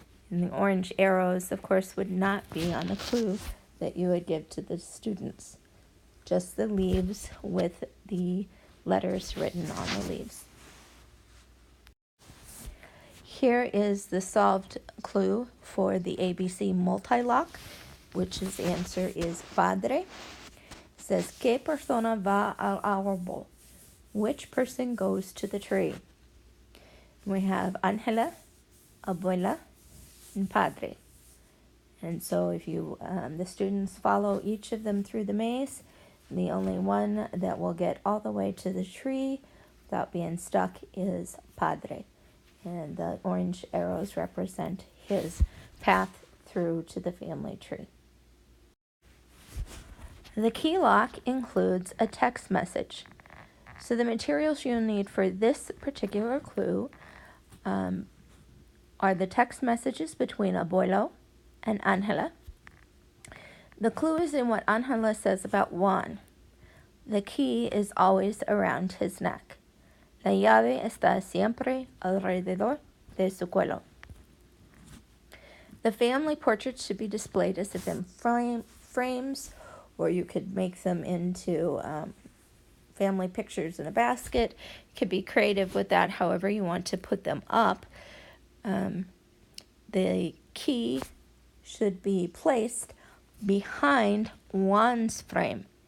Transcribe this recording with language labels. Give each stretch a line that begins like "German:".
English: And the orange arrows, of course, would not be on the clue that you would give to the students. Just the leaves with the letters written on the leaves. Here is the solved clue for the ABC multi-lock, which his answer is padre. It says,
Spanish: ¿Qué persona va al árbol?
English: Which person goes to the tree? We have Angela, abuela, and padre. And so if you, the students follow each of them through the maze, the only one that will get all the way to the tree without being stuck is padre. And the orange arrows represent his path through to the family tree. The key lock includes a text message. So the materials you'll need for this particular clue are the text messages between Abuelo and Angela. The clue is in what Angela says about Juan. The key is always around his neck.
Spanish: La llave está siempre alrededor de su cuello.
English: The family portraits should be displayed as if in frames, or you could make them into family pictures in a basket. You could be creative with that, however you want to put them up. The key should be placed behind Juan's frame.